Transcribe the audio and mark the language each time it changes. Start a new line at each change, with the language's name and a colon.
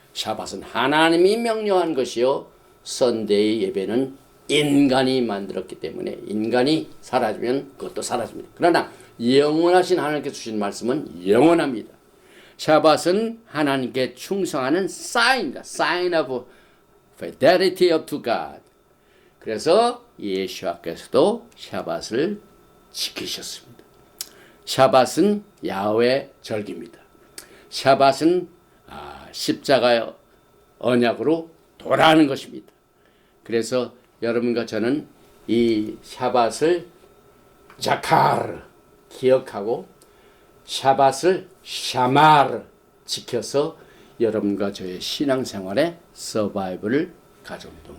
Korean: 샤밧은 하나님이 명령한 것이요. 선데이 예배는 인간이 만들었기 때문에 인간이 사라지면 그것도 사라집니다. 그러나 영원하신 하나님께서 주신 말씀은 영원합니다. 샤밧은 하나님께 충성하는 사인입니다.
English: Sign of fidelity of to God.
Korean: 그래서 예수께서도 샤밧을 지키셨습니다. 샤밧은 야훼 절기입니다. 샤밧은 십자가의 언약으로 돌아가는 것입니다. 그래서 여러분과 저는 이 샤밧을 자카르 기억하고 샤밧을 샤마르 지켜서 여러분과 저의 신앙생활에 서바이벌을 가져옵니다.